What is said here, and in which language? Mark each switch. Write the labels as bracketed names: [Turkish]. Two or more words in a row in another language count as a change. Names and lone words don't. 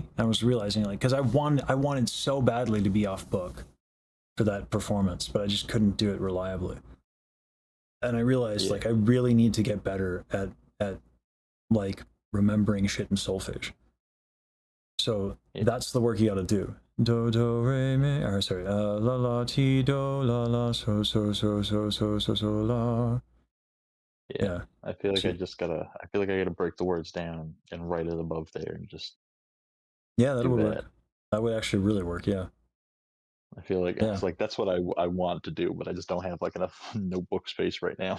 [English] I was realizing, like, because I wanted so badly to be off book for that performance, but I just couldn't do it reliably. And I realized, like, I really need to get better at like remembering shit in solfege. So that's the work you got to do. Do do re mi, or sorry, la la ti do la la so so so so so so so la. Yeah. I feel like I gotta break the words down and write it above there and just. Yeah, that would work. That would actually really work. Yeah. I feel like it's like that's what I want to do, but I just don't have like enough notebook space right now.